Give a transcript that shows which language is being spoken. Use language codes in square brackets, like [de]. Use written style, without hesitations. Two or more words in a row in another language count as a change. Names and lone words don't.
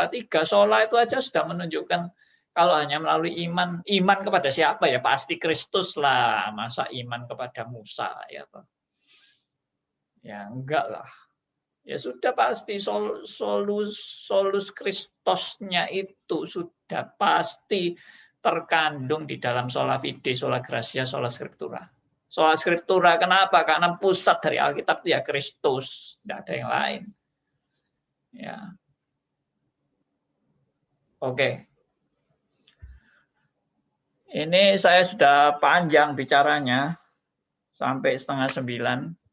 [id] 3 sola itu aja sudah menunjukkan kalau hanya melalui iman kepada siapa ya? Pasti Kristus lah. Masa iman kepada Musa ya toh? Ya enggak lah. Ya sudah pasti solus Kristosnya itu sudah pasti terkandung di dalam [la] sola fide, sola gratia, sola scriptura. Sola scriptura [id] kenapa? Karena pusat dari Alkitab itu ya Kristus, tidak ada yang lain. Ya. Oke. Ini saya sudah panjang bicaranya sampai 8:30.